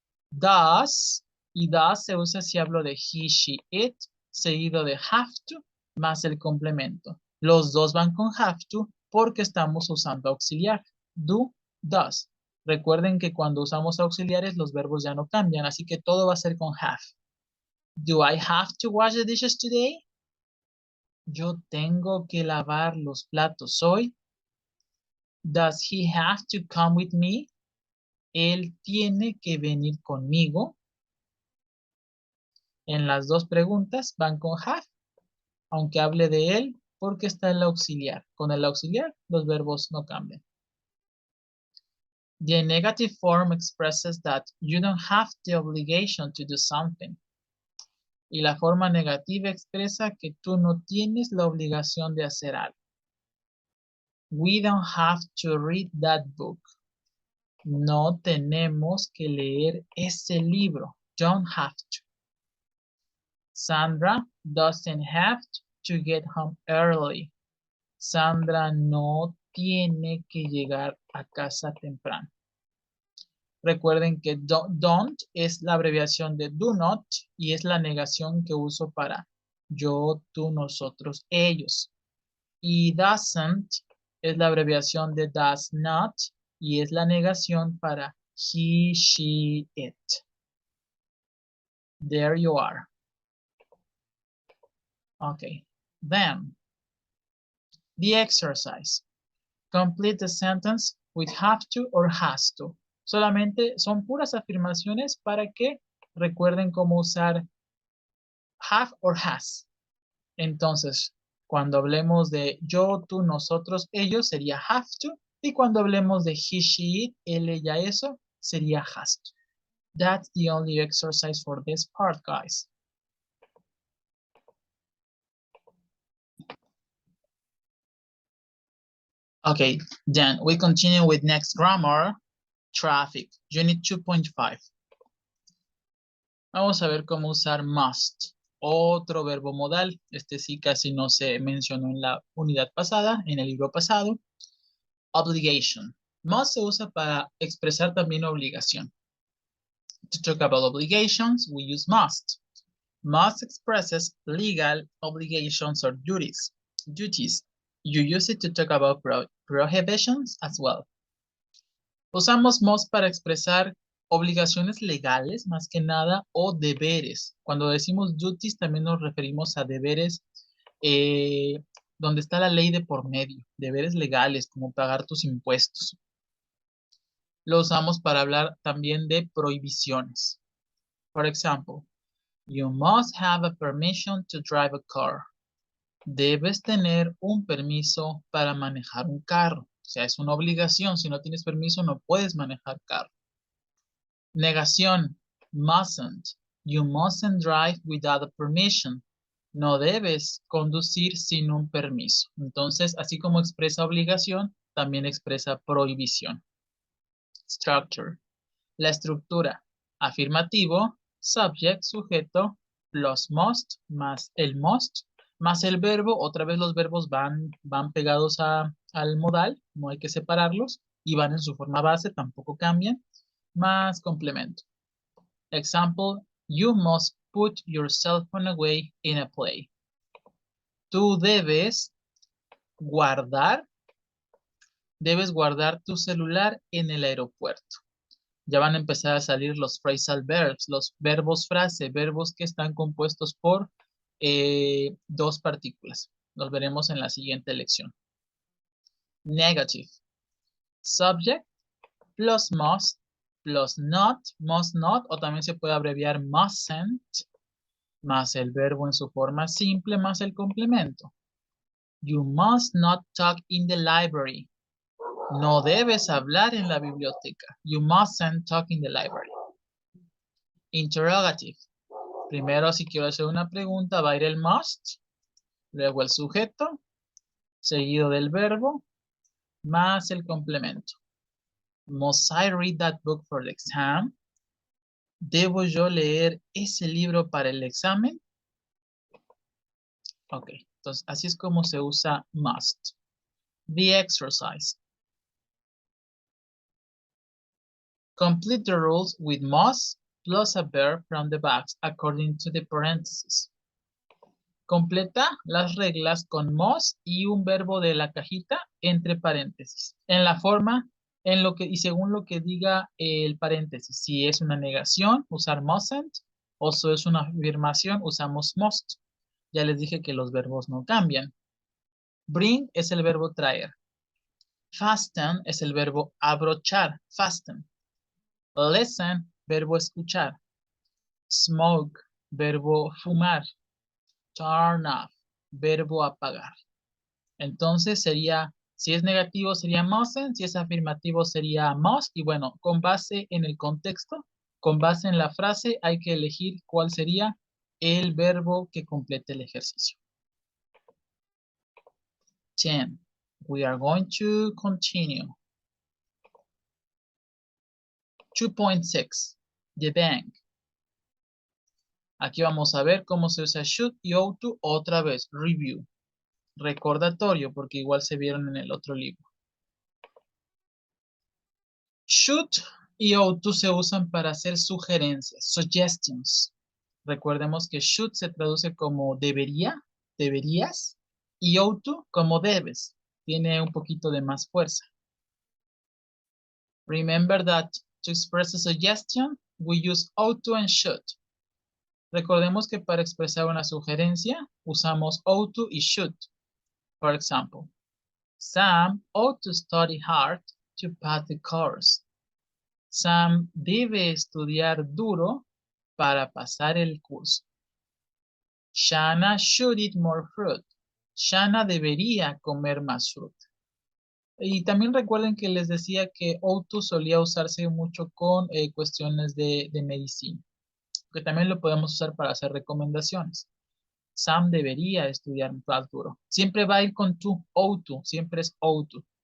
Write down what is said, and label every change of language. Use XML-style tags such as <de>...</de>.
<es>Does, y does se usa si hablo de he, she, it, seguido de have to, más el complemento. Los dos van con have to porque estamos usando auxiliar. Do, does. Recuerden que cuando usamos auxiliares los verbos ya no cambian, así que todo va a ser con have.</es> <en>Do I have to wash the dishes today?</en> <es>Yo tengo que lavar los platos hoy.</es> <en>Does he have to come with me?</en> <es>Él tiene que venir conmigo. En las dos preguntas van con have, aunque hable de él porque está el auxiliar. Con el auxiliar los verbos no cambian.</es> <en>The negative form expresses that you don't have the obligation to do something.</en> <es>Y la forma negativa expresa que tú no tienes la obligación de hacer algo.</es> <en>We don't have to read that book.</en> <es>No tenemos que leer ese libro.</es> <en>Don't have to. Sandra doesn't have to get home early.</en> <es>Sandra no tiene que llegar a casa temprano. Recuerden que don't es la abreviación de do not y es la negación que uso para yo, tú, nosotros, ellos. Y doesn't es la abreviación de does not y es la negación para he, she, it.</es> <en>There you are. Okay. Then, the exercise. Complete the sentence with have to or has to.</en> <es>Solamente son puras afirmaciones para que recuerden cómo usar have or has. Entonces, cuando hablemos de yo, tú, nosotros, ellos, sería have to. Y cuando hablemos de he, she, it, él, ella, eso, sería has to.</es> <en>That's the only exercise for this part, guys. Okay, then we continue with next grammar, traffic, unit 2.5.</en> <es>Vamos a ver cómo usar must, otro verbo modal. Este sí casi no se mencionó en la unidad pasada, en el libro pasado. Obligation. Must se usa para expresar también obligación.</es> <en>To talk about obligations, we use must. Must expresses legal obligations or duties. You use it to talk about prohibitions as well.</en> <es>Usamos must para expresar obligaciones legales, más que nada, o deberes. Cuando decimos duties, también nos referimos a deberes donde está la ley de por medio, deberes legales, como pagar tus impuestos. Lo usamos para hablar también de prohibiciones.</es> <en>For example, you must have a permission to drive a car.</en> <es>Debes tener un permiso para manejar un carro. O sea, es una obligación. Si no tienes permiso, no puedes manejar carro. Negación, mustn't.</es> <en>You mustn't drive without a permission.</en> <es>No debes conducir sin un permiso. Entonces, así como expresa obligación, también expresa prohibición. Structure. La estructura. Afirmativo, subject, sujeto, plus must, más el must, más el verbo. Otra vez los verbos van pegados al modal, no hay que separarlos, y van en su forma base, tampoco cambian, más complemento.</es> <en>Example, you must put your cell phone away in a play.</en> <es>Tú debes guardar tu celular en el aeropuerto. Ya van a empezar a salir los phrasal verbs, los verbos frase, verbos que están compuestos por dos partículas. Los veremos en la siguiente lección. Negative. Subject plus must plus not, must not, o también se puede abreviar mustn't, más el verbo en su forma simple, más el complemento.</es> <en>You must not talk in the library.</en> <es>No debes hablar en la biblioteca.</es> <en>You mustn't talk in the library. Interrogative.</en> <es>Primero, si quiero hacer una pregunta, va a ir el must, luego el sujeto, seguido del verbo, más el complemento.</es> <en>Must I read that book for the exam?</en> <es>¿Debo yo leer ese libro para el examen? Ok, entonces así es como se usa must.</es> <en>The exercise. Complete the rules with must plus a verb from the box according to the parentheses.</en> <es>Completa las reglas con must y un verbo de la cajita entre paréntesis. En la forma, y según lo que diga el paréntesis. Si es una negación, usar mustn't. O si es una afirmación, usamos must. Ya les dije que los verbos no cambian. Bring es el verbo traer. Fasten es el verbo abrochar. Fasten. Listen, verbo escuchar. Smoke, verbo fumar. Turn off, verbo apagar. Entonces sería, si es negativo sería mustn't, si es afirmativo sería must. Y bueno, con base en el contexto, con base en la frase, hay que elegir cuál sería el verbo que complete el ejercicio. 10.</es> <en>We are going to continue. 2.6. The bank.</en> <es>Aquí vamos a ver cómo se usa should y ought to otra vez. Review. Recordatorio, porque igual se vieron en el otro libro. Should y ought to se usan para hacer sugerencias, suggestions. Recordemos que should se traduce como debería, deberías, Y ought to como debes. Tiene un poquito de más fuerza.</es> <en>Remember that to express a suggestion, we use ought to and should.</en> <es>Recordemos que para expresar una sugerencia, usamos ought to y should.</es> <en>For example, Sam ought to study hard to pass the course.</en> <es>Sam debe estudiar duro para pasar el curso.</es> <en>Shanna should eat more fruit.</en> <es>Shanna debería comer más fruta. Y también recuerden que les decía que ought to solía usarse mucho con cuestiones de medicina, que también lo podemos usar para hacer recomendaciones. Sam debería estudiar más duro. Siempre va a ir con to, ought to, siempre es ought to.</es>